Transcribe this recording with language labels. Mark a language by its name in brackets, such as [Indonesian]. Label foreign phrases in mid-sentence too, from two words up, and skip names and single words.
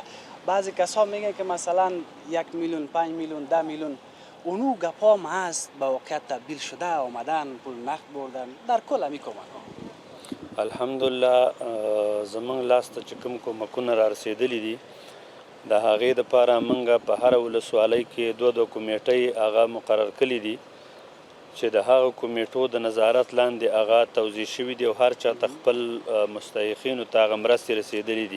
[Persian] بعضی کسا میگن که مثلا 1 میلیون، 5 میلیون، 10 میلیون، اونو گپا هست به واقعیت تبدیل شده، آمدن پول نقد بردن، در کل همی کمک ها. [Pashto] الحمدلله زمونږ لاس ته چې کوم کومکونه را رسېدلي دي د هغې دپاره موږ په هره ولسوالۍ کې دوه کمیټۍ هغه مقرر کړي دي چې د هغه کمیټو د نظارت لاندې هغه توضیح شوي دي او هر چا ته خپل مستحقینو ته هغه مرستې رسېدلي دي.